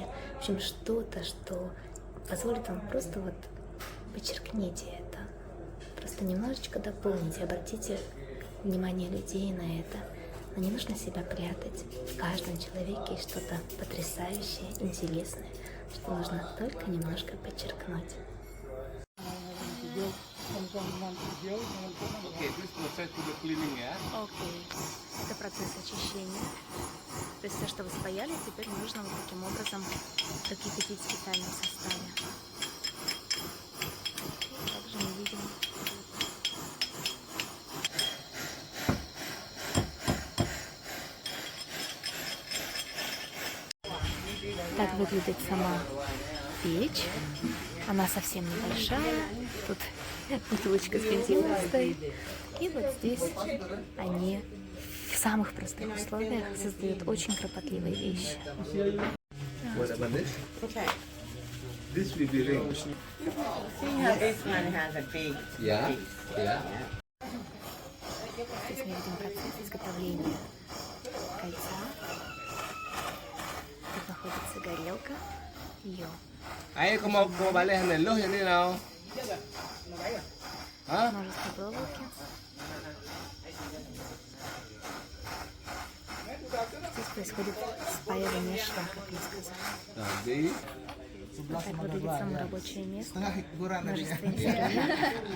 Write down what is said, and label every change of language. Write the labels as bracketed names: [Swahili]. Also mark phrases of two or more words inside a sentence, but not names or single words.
[Russian] В общем, что-то, что позволит вам просто вот подчеркните это. Просто немножечко дополните, обратите внимание людей на это. Но не нужно себя прятать. В каждом человеке есть что-то потрясающее, интересное, что нужно только немножко подчеркнуть. [English] Okay, this process to the cleaning, yeah? [Russian] Окей. Это процесс очищения. То есть все, что вы спаяли, теперь нужно вот таким образом прокипятить в специальном составе. Также мы видим. Так выглядит сама печь. Она совсем небольшая. Тут бутылочка с бензином стоит. И вот здесь они в самых простых условиях создают очень кропотливые вещи. [English] What about this? This will be ring. This one has a big Yeah, piece. yeah. [Russian] Здесь мы видим процесс изготовления кольца. Тут находится горелка. Ее Ai como vale en el loja ni no. ¿Ah? множество проволоки. Здесь происходит спаивание шва, как я сказала. Tadi. Вот так выглядит само рабочее место. Множество инструментов.